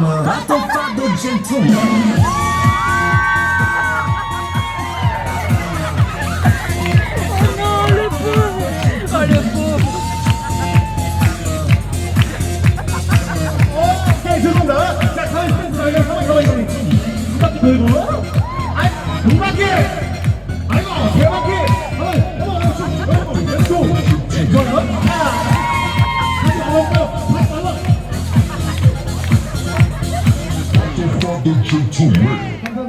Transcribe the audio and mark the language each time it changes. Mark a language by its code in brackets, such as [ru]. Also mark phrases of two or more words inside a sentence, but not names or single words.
[fr] Attends-toi gentleman. Non, le pauvre. Oh, le pauvre. [ko] 오케이 죄송합니다. 자 가만히 있어요. 가만히. 두 바퀴 돌고. 아, 두 바퀴. 아이고 세 바퀴. 가만히. [en] let's go. [ko] 좋아요. 다시 나올까요? 다시 나와. [en] The gentleman.